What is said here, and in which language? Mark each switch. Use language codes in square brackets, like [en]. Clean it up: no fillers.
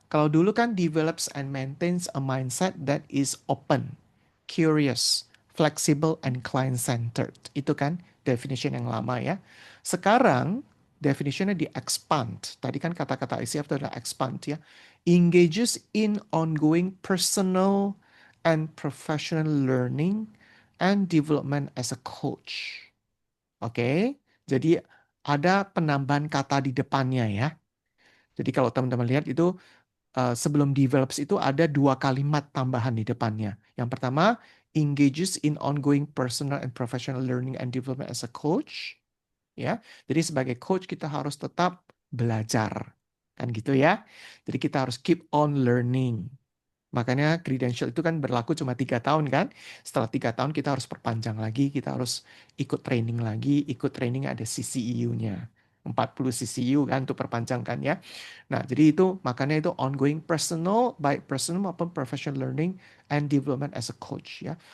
[id] Kalau dulu kan [en] develops and maintains a mindset that is open, curious, flexible, and client-centered. [id] Itu kan definition yang lama ya. Sekarang definitionnya di-expand. Tadi kan kata-kata ICF itu adalah expand ya. [en] Engages in ongoing personal and professional learning and development as a coach. [id] Oke, jadi ada penambahan kata di depannya ya. Jadi kalau teman-teman lihat itu sebelum develops itu ada 2 kalimat tambahan di depannya. Yang pertama, [en] engages in ongoing personal and professional learning and development as a coach. [id] Ya, jadi sebagai coach kita harus tetap belajar, kan gitu ya. Jadi kita harus [en] keep on learning. [id] Makanya credential itu kan berlaku cuma 3 tahun kan. Setelah 3 tahun kita harus perpanjang lagi, kita harus ikut training lagi, ikut training ada CCEU-nya. 40 CCU kan untuk perpanjangkan ya. Nah, jadi itu makanya itu [en] ongoing personal, [id] baik personal maupun [en] professional learning and development as a coach [id] ya.